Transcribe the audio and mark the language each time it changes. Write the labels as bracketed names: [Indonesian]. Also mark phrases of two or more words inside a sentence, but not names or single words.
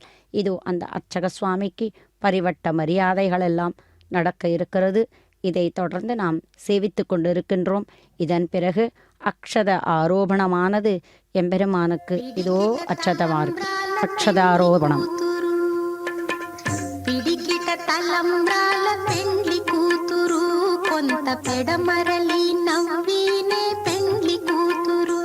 [Tamil] இது அந்த அர்ச்சக சுவாமிக்கு பரிவட்ட மரியாதைகள் எல்லாம் நடக்க இருக்கிறது. இதை தொடர்ந்து நாம் சேவித்து கொண்டிருக்கின்றோம். இதன் பிறகு அக்ஷத ஆரோபணமானது எம்பெருமானுக்கு இதோ அக்ஷதாரோபணம். [Telugu] పిడికిట తలంబ్రాల పెండ్లి కూతురు కొంత పెడమరలి నవ్వినే పెండ్లి కూతురు.